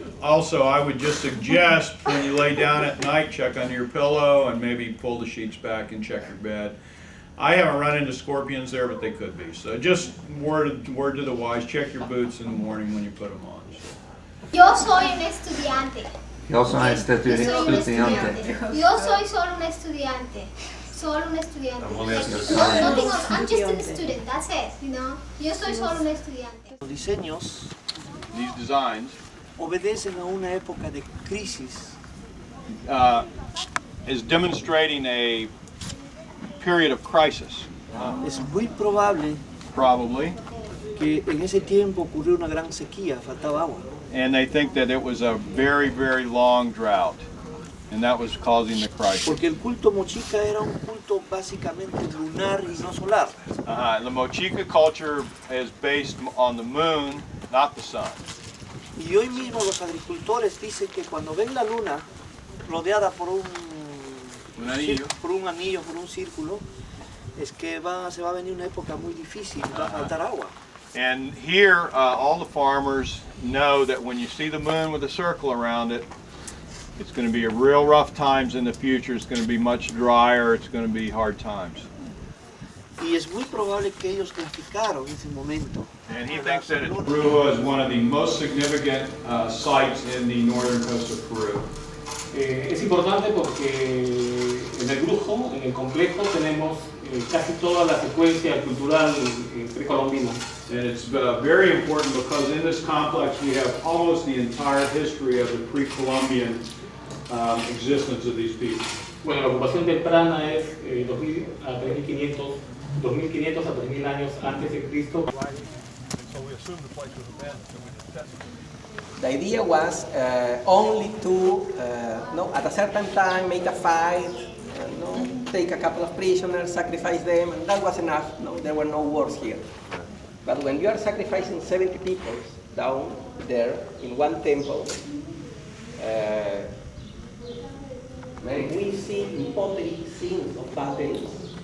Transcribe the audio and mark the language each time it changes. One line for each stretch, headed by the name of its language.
English: Also, I would just suggest when you lay down at night, check under your pillow and maybe pull the sheets back and check your bed. I haven't run into scorpions there, but they could be. So just word to the wise, check your boots in the morning when you put them on.
Spanish: Yo soy un estudiante. Yo soy estudiante. Yo soy solo un estudiante. Solo un estudiante. No tengo,
English: I'm just a student, that's it, you know.
Spanish: Yo soy solo un estudiante. Los diseños
English: These designs
Spanish: obedecen a una época de crisis.
English: is demonstrating a period of crisis.
Spanish: Es muy probable
English: Probably.
Spanish: que en ese tiempo ocurrió una gran sequía, faltaba agua.
English: And they think that it was a very, very long drought. And that was causing the crisis.
Spanish: Porque el culto mochica era un culto básicamente lunar y no solar.
English: The Mochica culture is based on the moon, not the sun.
Spanish: Y hoy mismo los agricultores dicen que cuando ven la luna rodeada por un anillo. por un círculo, es que se va a venir una época muy difícil, va a faltar agua.
English: And here, all the farmers know that when you see the moon with a circle around it, it's going to be a real rough times in the future. It's going to be much drier. It's going to be hard times.
Spanish: Y es muy probable que ellos graficaron ese momento.
English: And he thinks that Brujo is one of the most significant sites in the northern coast of Peru.
Spanish: Es importante porque en el Brujo, en el complejo, tenemos casi toda la secuencia cultural precolombina.
English: And it's very important because in this complex we have almost the entire history of the pre-Columbian existence of these people.
Spanish: Bueno, la ocupación temprana es 2000 a 3500, 2500 a 3000 años antes de Cristo.
English: The idea was only to, at a certain time, make a fight, take a couple of prisoners, sacrifice them, and that was enough. No, there were no wars here. But when you are sacrificing 70 people down there in one temple, we see in pottery scenes of battles.